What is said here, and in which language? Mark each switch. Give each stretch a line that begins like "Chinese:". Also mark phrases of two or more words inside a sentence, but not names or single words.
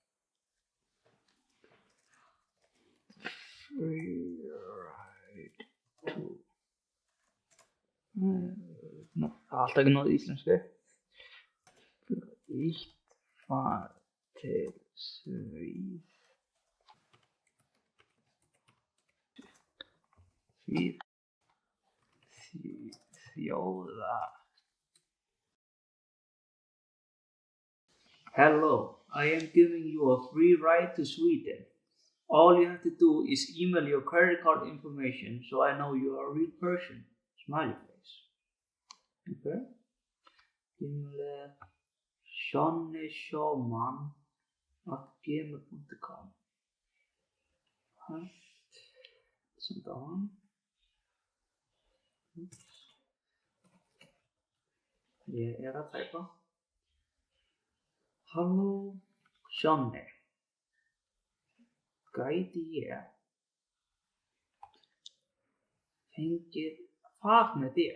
Icelandic: Það er alltaf ekki náð íslensku. Eitt far til þjóða.
English: Hello, I am giving you a free ride to Sweden. All you have to do is email your credit card information so I know you are a real person. Smiley face. Okay. Email shonneshoman@gmail.com. Send on.
Icelandic: Ég að tæpa. Halló, Sjonni. Gæti ég fengið far með þér?